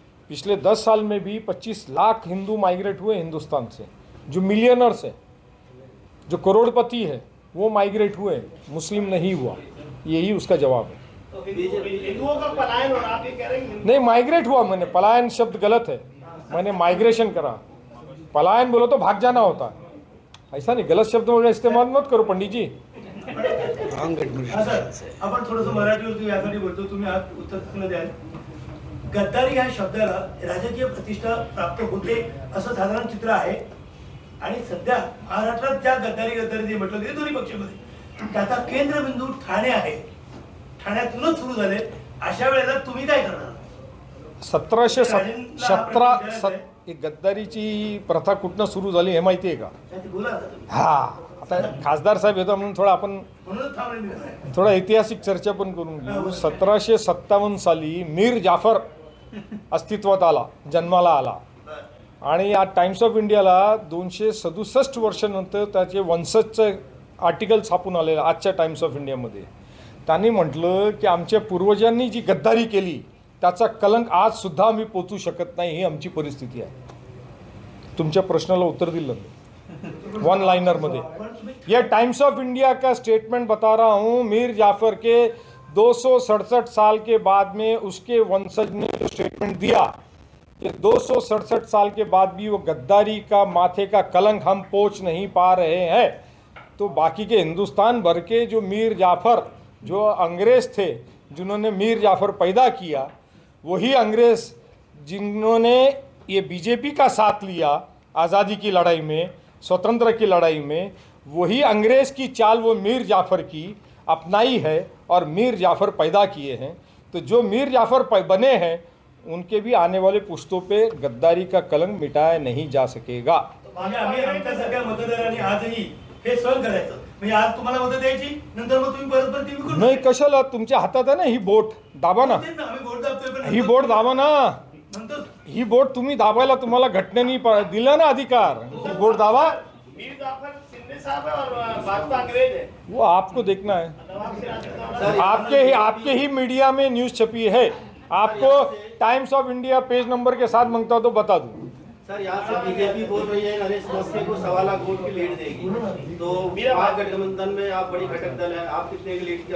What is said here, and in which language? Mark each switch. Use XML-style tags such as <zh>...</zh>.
<hi>पिछले 10 साल में भी 25 लाख हिंदू माइग्रेट हुए हिंदुस्तान से, जो मिलियनर्स है, जो करोड़पति है, वो माइग्रेट हुए, मुस्लिम नहीं हुआ। यही उसका जवाब है। तो हिंदुओं का पलायन हो रहा, आप ये कह रहे हैं? नहीं, माइग्रेट हुआ। मैंने पलायन शब्द गलत है, मैंने माइग्रेशन करा। पलायन बोलो तो भाग जाना होता है, ऐसा नहीं। गलत शब्दों का इस्तेमाल मत करो पंडित जी।</hi> <mr>आपण थोडंसं मराठीवरती यासाठी बोलतो, तुम्ही आज उत्तर द्याल. गद्दारी या शब्दाला राजकीय प्रतिष्ठा प्राप्त होते असं साधारण चित्र आहे. आणि सध्या महाराष्ट्रात ज्या गद्दारी जे म्हटलं गेले दोन्ही पक्षामध्ये, त्याचा केंद्रबिंदू ठाणे आहे. ठाण्यातूनच सुरू झाले. अशा वेळेला तुम्ही काय करणार? 1717 गद्दारीची प्रथा कुठनं सुरू झाली हे माहिती आहे का? हा, आता खासदार साहेब येतो म्हणून थोडा आपण थोडा ऐतिहासिक चर्चा पण करून घेऊ. 1757 साली मीर जाफर अस्तित्वात आला, जन्माला आला. आणि या टाइम्स ऑफ इंडियाला 267 वर्षानंतर त्याचे वंशजचं आर्टिकल छापून आलेलं आजच्या टाइम्स ऑफ इंडियामध्ये. त्यांनी म्हटलं की आमच्या पूर्वजांनी जी गद्दारी केली त्याचा कलंक आज सुद्धा आम्ही पोचू शकत नाही, ही आमची परिस्थिती आहे. तुमच्या प्रश्नाला उत्तर दिलं वन लाइनर में.</mr> <hi>ये टाइम्स ऑफ इंडिया का स्टेटमेंट बता रहा हूँ. मीर जाफर के 267 साल के बाद में उसके वंशज ने जो स्टेटमेंट दिया कि 267 साल के बाद भी वो गद्दारी का माथे का कलंक हम पोंछ नहीं पा रहे हैं, तो बाकी के हिंदुस्तान भर के जो मीर जाफर, जो अंग्रेज़ थे जिन्होंने मीर जाफर पैदा किया, वही अंग्रेज़ जिन्होंने ये बीजेपी का साथ लिया आज़ादी की लड़ाई में, स्वतंत्र की लड़ाई में, वही अंग्रेज़ की चाल वो मीर जाफ़र की अपनाई है और मीर जाफ़र पैदा किए हैं. तो जो मीर जाफ़र बने हैं उनके भी आने वाले पुश्तों पे गद्दारी का कलंक मिटाया नहीं जा सकेगा.</hi> <mr>आम्ही आमच्यासारख्या मतदारांनी आजही हे सहन करायचं. म्हणजे आज तुम्हाला मतं द्यायची, नंतर मग तुम्ही परत ती विकून नाही. कशाला? तुमच्या हातात आहे ना ही बोट, दाबा ना. आम्ही वोट दाबतोय, पण ही बोट दाबा ना. नंतर ही बोट तुम्ही दाबायला तुम्हाला घटनेने दिला ना अधिकार. ही बोट दाबा.</mr> <hi>मीर जाफर सिंधे साहब है और भाजपा अंग्रेज है. वो आपको देखना है. आपके ही मीडिया में न्यूज़ छपी है. आपको times of India page number के साथ मांगता तो बता दूं. सर, यहाँ से बीजेपी बोल रही है नरेश मस्के को 1.25 लाख वोट की लीड देगी, तो महागठबंधन में आप बड़ी घटक दल है, आप कितने की लीड?</hi>